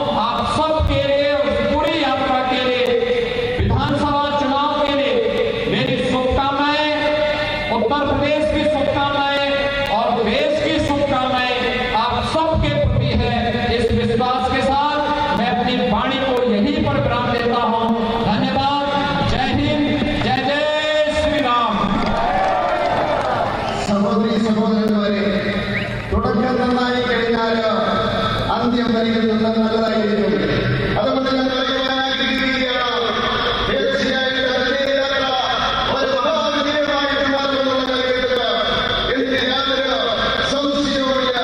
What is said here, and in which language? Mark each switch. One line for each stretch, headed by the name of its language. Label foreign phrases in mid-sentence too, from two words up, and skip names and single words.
Hindi: आप सबके लिए उस पूरी यात्रा के लिए, विधानसभा चुनाव के लिए मेरी शुभकामनाएं, उत्तर प्रदेश की शुभकामनाएं और देश की शुभकामनाएं आप सबके प्रति है। इस विश्वास के साथ मैं अपनी वाणी को यहीं पर विराम देता हूं। धन्यवाद। जय हिंद, जय जय श्री राम।
Malayalam: സഹോദരി സഹോദരന്മാരെ, തുടക്കം നന്നായി കഴിഞ്ഞാൽ അന്ത്യം വരികയും നല്ലതായിരിക്കും. അതുകൊണ്ട് ഞാൻ പറയുവാനാഗ്രഹിക്കുകയാണ്, തീർച്ചയായിട്ടും അതിന്റെ യാത്ര ഒരു മഹാവിജയമായിട്ട് മാറുമെന്നുള്ള കാര്യത്തിൽ എനിക്ക് യാതൊരു സംശയവുമില്ല.